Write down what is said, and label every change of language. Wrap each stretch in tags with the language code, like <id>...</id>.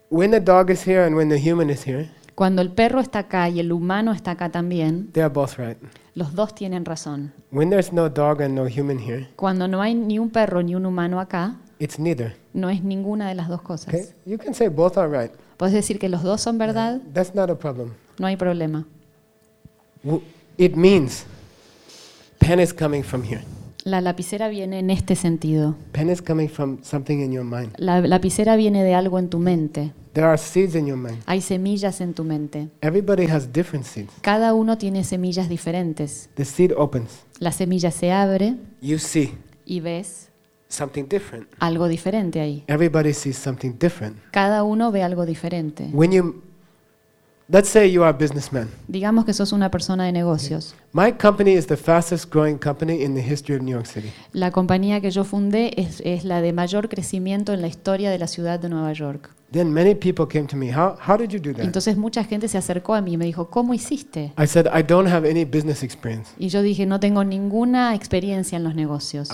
<en>When the dog is here and when the human is here.</en> <es>Cuando el perro está acá y el humano está acá también.</es> <en>They are both right.</en> <es>Los dos tienen razón.</es> <en>When there's no dog and no human here.</en> <es>Cuando no hay ni un perro ni un humano acá.</es> <en>It's neither.</en> <es>No es ninguna de las dos cosas. Okay?</es> <en>You can say both are right.</en> <es>Puedes decir que los dos son verdad.</es> <en>Yeah. That's not a problem.</en> <es>No hay problema.</es> <en>It means pen is coming from here.</en> <es>La lapicera viene en este sentido.</es> <en>Pen is coming from something in your mind.</en> <es>La lapicera viene de algo en tu mente.</es> <en>There are seeds in your mind.</en> <es>Hay semillas en tu mente.</es> <en>Everybody has different seeds.</en> <es>Cada uno tiene semillas diferentes.</es> <en>The seed opens.</en> <es>La semilla se abre.</es> <en>You see.</en> <es>Y ves.</es> <en>Something different.</en> <es>Algo diferente ahí.</es> <en>Everybody sees something different.</en> <es>Cada uno ve algo diferente.</es> <en>When you, let's say you are a businessman.</en> <es>Digamos que sos una persona de negocios.</es> <en>My company is the fastest growing company in the history of New York City.</en> <es>La compañía que yo fundé es la de mayor crecimiento en la historia de la ciudad de Nueva York.</es> <en>Then many people came to me. How did you do that?</en> <es>Entonces mucha gente se acercó a mí y me dijo, ¿cómo hiciste?</es> <en>I said, I don't have any business experience.</en> <es>Y yo dije, no tengo ninguna experiencia en los negocios.</es>